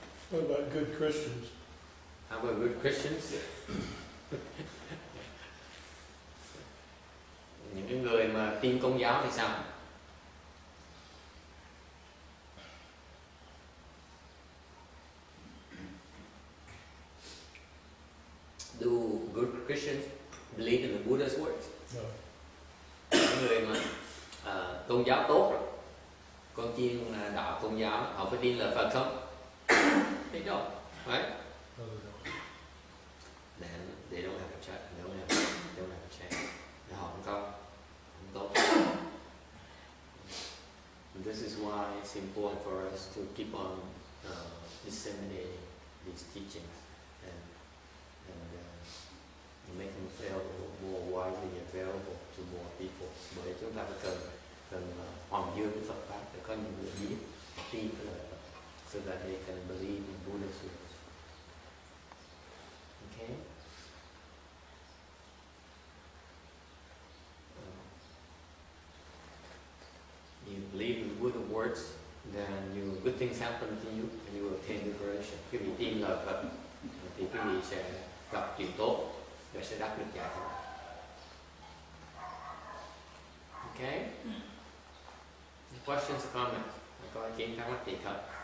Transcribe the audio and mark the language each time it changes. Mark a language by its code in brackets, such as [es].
[en] What about good Christians? How about good Christians? [vi] Những cái người mà tin Công giáo thì sao? [en] Do good Christians believe in the Buddha's words? No. [vi] Những người mà tôn giáo tốt rồi, con chiên đạo Công giáo, họ có tin lời Phật không? [en] They don't, right? No, they don't. Then they don't have a chance. They don't have a chance. They [vi] họ không tốt. [en] And this is why it's important for us to keep on disseminating these teachings and make them available more widely available to more people. [vi] Bởi chúng ta phải cần hoàng dương cái Phật pháp để có những người biết, tin cái lời Phật, [en] so that they can believe in Buddha's words. Okay. You believe in Buddha's words, then good things happen to you and you will attain liberation. [vi] Quý vị tin lời Phật thì quý vị sẽ gặp chuyện tốt và sẽ đắc được giải thoát. [en] Okay? Questions, comments? [vi] Có ý kiến thắc mắc gì không?